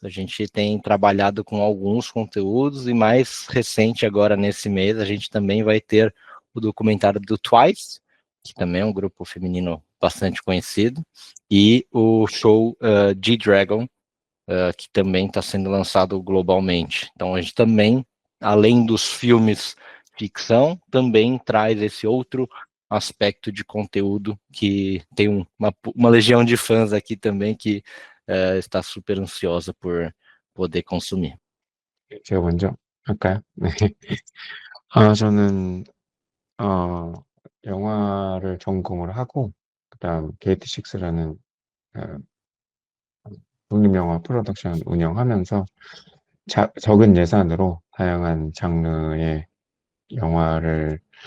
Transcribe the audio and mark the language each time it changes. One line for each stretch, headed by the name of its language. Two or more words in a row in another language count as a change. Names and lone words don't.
Portuguese: A gente tem trabalhado com alguns conteúdos, e mais recente agora nesse mês, a gente também vai ter o documentário do Twice, que também é um grupo feminino bastante conhecido, e o show G-Dragon, que também está sendo lançado globalmente. Então a gente também, além dos filmes ficção, também traz esse outro aspecto de conteúdo que tem uma legião de fãs aqui também que está super ansiosa por poder consumir.
Korean: 제가 먼저 할까요? 네. 저는 영화를 전공을 하고 그다음 게이트6라는 독립영화 프로덕션 운영하면서 적은 예산으로 다양한 장르의 영화를